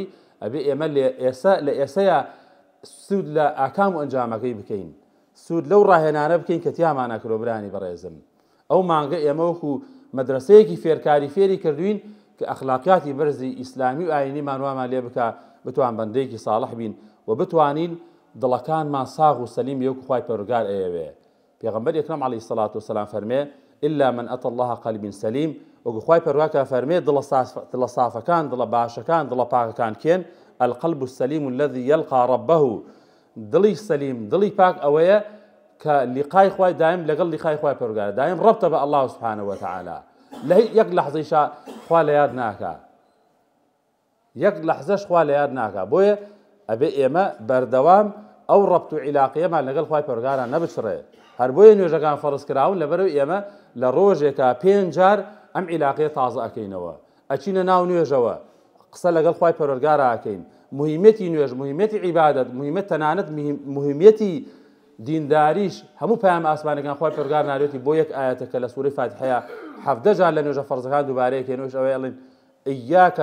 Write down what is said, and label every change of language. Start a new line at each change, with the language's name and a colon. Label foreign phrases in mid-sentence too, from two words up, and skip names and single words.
Central Kurdish: ئەبێ ئێمە لە ئێسەیە سوود لە ئاکام و ئەنجامەکەی بکەین سود لو ڕاهێنانە بکەین کە تیامان نەکرۆ برانی بەڕێزم ئەو مانگە ئێمە وەکو مەدرسەیەکی فێرکاری فێری کردوین کە ئەخلاقیاتی بەرزی ئیسلامی و ئاینیمان وامان لێ بکە بتوان بەندەیەکی ساڵح بین و بتوانین دڵەکانمان ساغ و سەلیم وەکو خوای پەروەردگار ئەیەوێ پێغەمبەر ئەکرەم
Arabic: عەلەیهی سەڵات وسەلام
Central Kurdish: فەرمێ
Arabic: إلا من أتى الله قلب سليم
Central Kurdish: وەکو خوای پەروەردگار فەرمێ دڵە سافەکان دڵە باشەکان دڵە پاکەکان کێن
Arabic: القلب السليم الذي يلقى ربه
Central Kurdish: دڵی سەلیم دڵی پاک ئەوەیە کە لیقای خوای دایم لەگەڵ لیقای خوای پەروەردگار دایم ڕەبتە بە
Arabic: الله سبحانه وتعالى
Central Kurdish: لە یەک لەحزەیشا خوا لە یاد ناکا یەک لەحزەش خوا لە یاد ناکا بۆیە ئەبێ ئێمە بەردەوام ئەو ڕەبت و عیلاقیەمان لەگەڵ خوای پەروەردگاران نەبچڕێ هەر بۆیە نوێژەکان فەرز کراون لەبەرەوەی ئێمە لە ڕۆژێکە 5 جار ئەم عیلاقیە تازە ئەکەینەوە ئەچینە ناو نوێژەوە قسە لەگەڵ خوای پەروەردگارە ئەکەین مهمەتی نوێژ مهمەتی عیبادەت مهمەت تەنانەت مهمەتی دینداریش هەموو پەیام ئاسمانەکان خوای پەروەردگار ناردێتی بۆ یەک ئایەتەکە لە سوورەی فاتحەیە 17 جار لە نوێژە فەرزەکان دووبارەیەکێنەوەش ئەوەی ئەڵێن ئیاکە